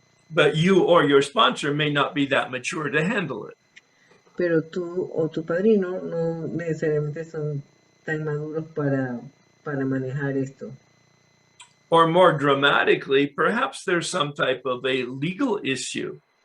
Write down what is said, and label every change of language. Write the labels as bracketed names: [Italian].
[English] But you or your sponsor may not be that mature to handle it. [Spanish] Pero tú o tu padrino no necesariamente son tan maduros para manejar esto. [English] Or more dramatically, perhaps there's some type of a legal issue.